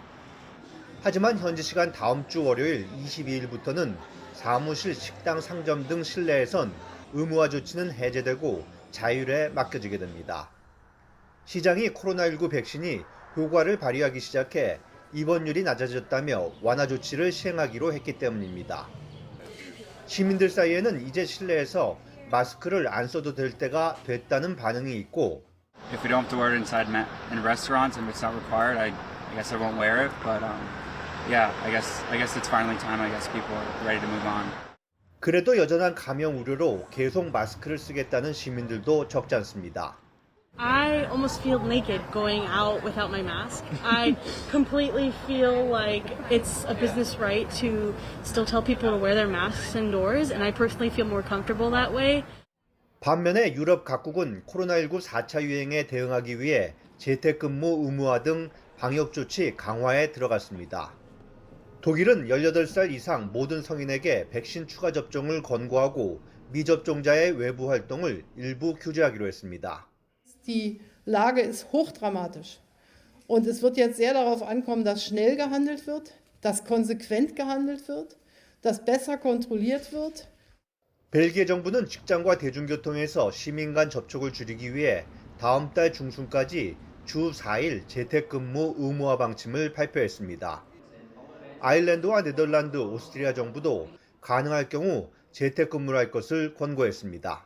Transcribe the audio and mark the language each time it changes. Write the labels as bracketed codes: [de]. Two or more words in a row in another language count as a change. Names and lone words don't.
[ko] 하지만 현지 시간 다음 주 월요일 22일부터는 사무실, 식당, 상점 등 실내에선 의무화 조치는 해제되고 자율에 맡겨지게 됩니다. 시장이 코로나19 백신이 효과를 발휘하기 시작해 입원율이 낮아졌다며 완화 조치를 시행하기로 했기 때문입니다. 시민들 사이에는 이제 실내에서 마스크를 안 써도 될 때가 됐다는 반응이 있고 [en] If we don't have to wear it inside in restaurants and it's not required, I guess I won't wear it. But yeah, I guess it's finally time. I guess people are ready to move on. [ko] 그래도 여전한 감염 우려로 계속 마스크를 쓰겠다는 시민들도 적지 않습니다. [en] I almost feel naked going out without my mask. I completely feel like it's a business right to still tell people to wear their masks indoors, and I personally feel more comfortable that way. [ko] 반면에 유럽 각국은 코로나19 4차 유행에 대응하기 위해 재택근무 의무화 등 방역 조치 강화에 들어갔습니다. 독일은 18살 이상 모든 성인에게 백신 추가 접종을 권고하고 미접종자의 외부 활동을 일부 규제하기로 했습니다. [de] Die Lage ist hochdramatisch und es wird jetzt sehr darauf ankommen, dass schnell gehandelt wird, dass konsequent gehandelt wird, dass besser kontrolliert wird. [ko] 벨기에 정부는 직장과 대중교통에서 시민 간 접촉을 줄이기 위해 다음 달 중순까지 주 4일 재택근무 의무화 방침을 발표했습니다. 아일랜드와 네덜란드, 오스트리아 정부도 가능할 경우 재택근무를 할 것을 권고했습니다.